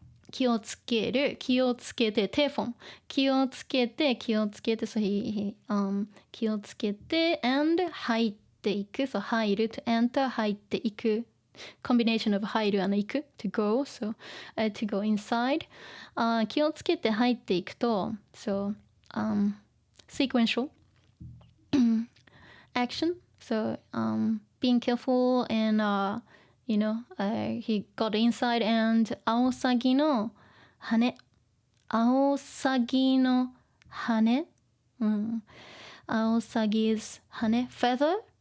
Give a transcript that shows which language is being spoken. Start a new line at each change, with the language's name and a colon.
Japanese: 気をつける、気をつけて、テレフォン。気をつけて、気をつけて、気をつけて、and 入っていく。
English: So 入る to enter 入っていく。 combination of 入る and 行く to go. So to go inside.
Japanese: 気をつけて入っていくと、
English: so sequential action. So being careful and he got inside and
Japanese: アオサギの羽。アオサギの羽。アオサギ is 羽。feather。